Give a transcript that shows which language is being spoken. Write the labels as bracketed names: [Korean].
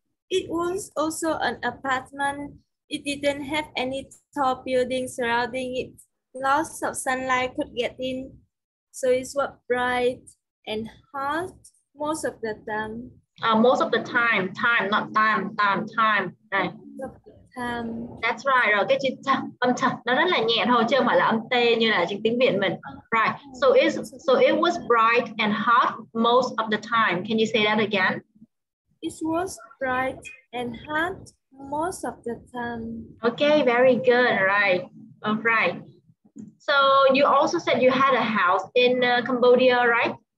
[English] It was also an apartment. It didn't have any tall buildings surrounding it. Lots of sunlight could get in, so it was bright and hot most of the time. Most of the time, not time. Right. That's right. [Vietnamese] Rồi cái chữ âm th nó rất là nhẹ thôi chứ không phải là âm t như là trên tiếng Việt mình. [English] Right. So it was bright and hot most of the time. Can you say that again? It was bright and hot most of the time. Okay, very good. Right. All right. So you also said you had a house in Cambodia, right?